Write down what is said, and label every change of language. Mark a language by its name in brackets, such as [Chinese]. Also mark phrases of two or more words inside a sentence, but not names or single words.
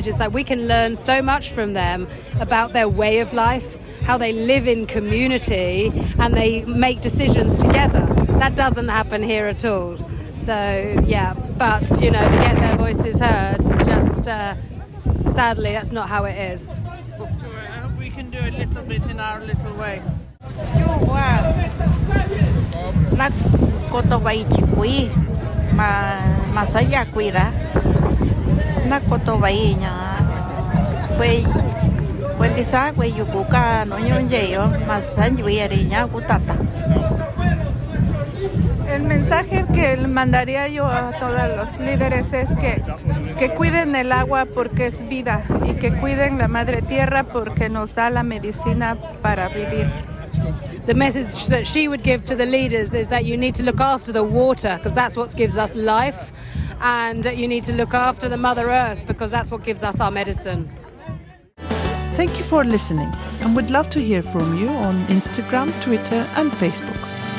[English] It's like we can learn so much from them about their way of life, how they live in community, and they make decisions together. That doesn't happen here at all. So, but, to get their voices heard, just sadly, that's not how it is. I hope we can do a little bit in our little way. [Mixtepec Mixtec] Na koto vai chikui masaya kuira na koto vai nya kwe disa kwe yukuka no nyonyeyo masanyui ariña kutata. [Spanish] El mensaje que mandaría yo a todos los líderes es que cuiden el agua porque es vida y que cuiden la madre tierra porque nos da la medicina para vivir. [English] The message that she would give to the leaders is that you need to look after the water because that's what gives us life, and you need to look after the Mother Earth because that's what gives us our medicine. Thank you for listening, and we'd love to hear from you on Instagram, Twitter and Facebook.